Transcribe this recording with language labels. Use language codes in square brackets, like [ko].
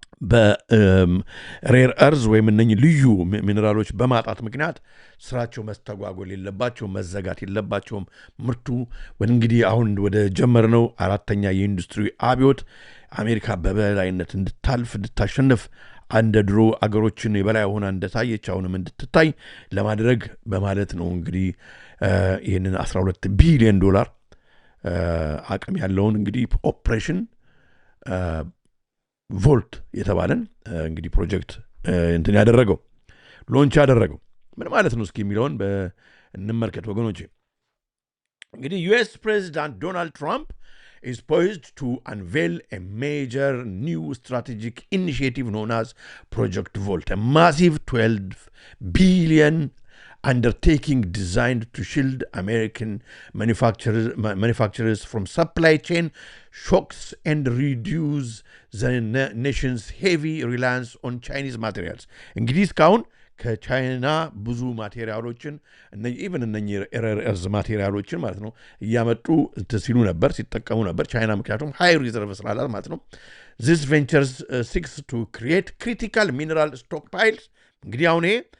[am] በሬር እርዝ ወይም እነኚህ ልዩ ሚኔራሎች በማጣት ምክንያት ስራቸው መስተጓጎል የለባቸውም፣ መዘጋት የለባቸውም። ምርቱ እንግዲህ አሁን ወደ ጀመርነው አራተኛ የኢንዱስትሪ አብዮት አሜሪካ በበላይነት እንድታሸንፍ እንደ ድሮ አገሮችን የበላይ ሆና እንደታየች አሁንም እንድትታይ ለማድረግ በማለት ነው እንግዲህ ይህንን 12 ቢሊዮን ዶላር አቅም ያለውን እንግዲህ ኦፕሬሽን ቮልት የተባለን እንግዲህ ፕሮጀክት እንትን ያደረገው ሎንች ያደረገው ምን ማለት ነው እስኪ የሚለውን እንመልከት ወገኖቼ። እንግዲህ ዩኤስ ፕሬዚዳንት ዶናልድ ትራምፕ [en] is poised to unveil a major new strategic initiative known as Project Volt, a massive $12 billion undertaking designed to shield American manufacturers from supply chain shocks and reduce the nation's heavy reliance on Chinese materials. [am] እንግዲህ እስካሁን ከቻይና ብዙ ማቴሪያሎችን ኢቨን እነኚህ ኤርዝ ማቴሪያሎችን ማለት ነው እያመጡ ሲሉ ነበር ሲጠቀሙ ነበር ቻይና ምክንያቱም ሃይ ሪዘርቭ ስላላት ማለት ነው። [en] This ventures seeks to create critical mineral stockpiles [am] እንግዲህ አሁን ይሄ